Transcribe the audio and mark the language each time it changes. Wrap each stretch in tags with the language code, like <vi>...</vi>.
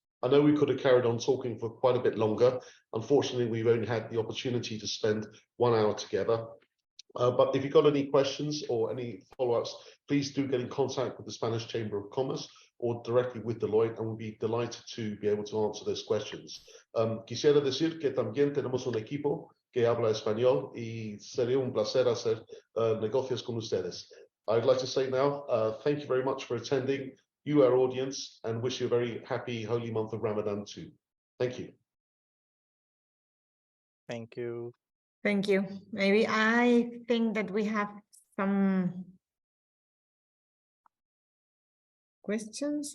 <en>I know we could have carried on talking for quite a bit longer. Unfortunately, we've only had the opportunity to spend 1 hour together. But if you've got any questions or any follow-ups, please do get in contact with the Spanish Chamber of Commerce or directly with Deloitte, and we'll be delighted to be able to answer those questions.</en> <es>Quisiera decir que también tenemos un equipo que habla español y sería un placer hacer negocios con ustedes.</es> <en>I'd like to say now, thank you very much for attending, you, our audience, and wish you a very happy, holy month of Ramadan too. Thank you. Thank you. Thank you. Maybe I think that we have some questions.</en>